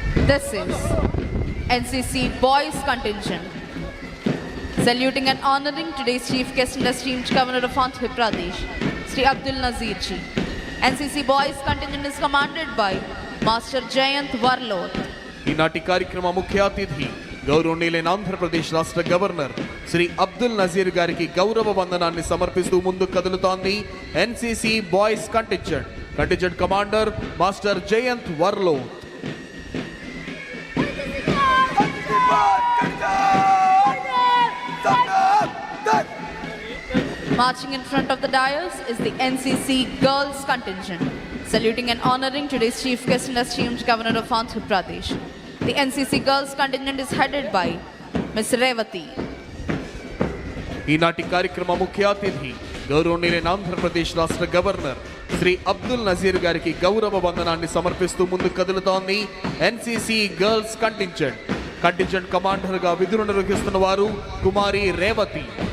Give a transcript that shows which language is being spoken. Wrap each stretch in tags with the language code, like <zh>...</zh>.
<en>This is NCC Boys Contingent, saluting and honoring today's Chief Guest and esteemed Governor of Andhra Pradesh, Sri Abdul Nazir Ji. NCC Boys Contingent is commanded by Master Jayant Warlot.</en> <te>ఈనాటి కార్యక్రమ ముఖ్య అతిథి గౌరవనీయులైన ఆంధ్రప్రదేశ్ రాష్ట్ర governor Shri Abdul Nazir గారికి గౌరవ వందనాన్ని సమర్పిస్తూ ముందుకు కదులుతోంది NCC boys contingent. Contingent commander master Jayant వర్లోత్.</te> <en>Marching in front of the dais is the NCC Girls Contingent, saluting and honoring today's Chief Guest and esteemed Governor of Andhra Pradesh. The NCC Girls Contingent is headed by Ms. Revati.</en> <te>ఈనాటి కార్యక్రమ ముఖ్య అతిథి గౌరవనీయులైన ఆంధ్రప్రదేశ్ రాష్ట్ర governor Shri Abdul Nazir గారికి గౌరవ వందనాన్ని సమర్పిస్తూ ముందుకు కదులుతోంది NCC girls contingent. Contingent commander గా విధులు నిర్వహిస్తున్న వారు కుమారి రేవతి.</te>